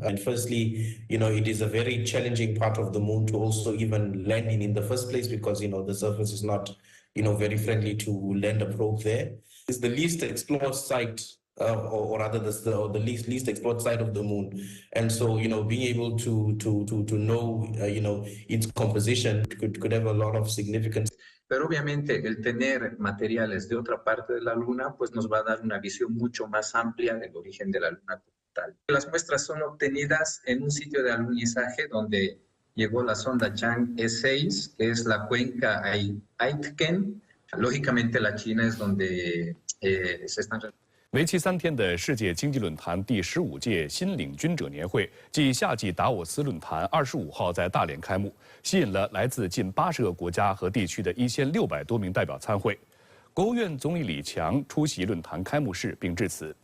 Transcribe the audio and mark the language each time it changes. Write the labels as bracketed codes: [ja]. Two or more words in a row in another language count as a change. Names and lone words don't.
[en] And firstly, it is a very challenging part of the moon to also even land in the first place because, the surface is not, very friendly to land a probe there. It's the least explored site, or rather the least explored side of the moon. And so, being able to know, its composition could have a lot of significance. [es] Pero obviamente el tener materiales de otra parte de la Luna pues nos va a dar una visión mucho más amplia del origen de la Luna como tal. Las muestras son obtenidas en un sitio de alunizaje donde llegó la sonda Chang'e 6, que es la cuenca Aitken. Lógicamente la China es donde se están... [zh] 为期3天的世界经济论坛第15届新领军者年会暨夏季达沃斯论坛25号在大连开幕，吸引了来自近80个国家和地区的1600多名代表参会。国务院总理李强出席论坛开幕式并致辞。